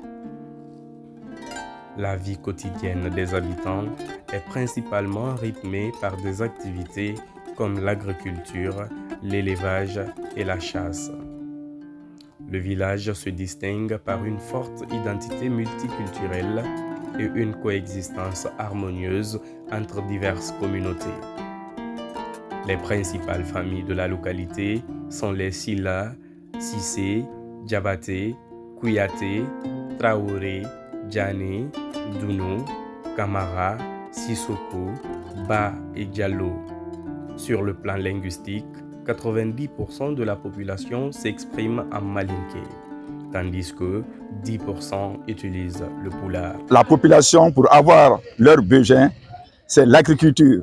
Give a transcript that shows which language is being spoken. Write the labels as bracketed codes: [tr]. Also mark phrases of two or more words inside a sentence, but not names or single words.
[fr] La vie quotidienne des habitants est principalement rythmée par des activités comme l'agriculture, l'élevage et la chasse. Le village se distingue par une forte identité multiculturelle et une coexistence harmonieuse entre diverses communautés. Les principales familles de la localité sont les Silla, Sissé, Diabaté, Kouyaté, Traoré, Djané, Dounou, Kamara, Sissoko, Ba et Diallo. Sur le plan linguistique, 90% de la population s'exprime en malinké, tandis que 10% utilisent le pulaar. La population, pour avoir leurs besoins, c'est l'agriculture.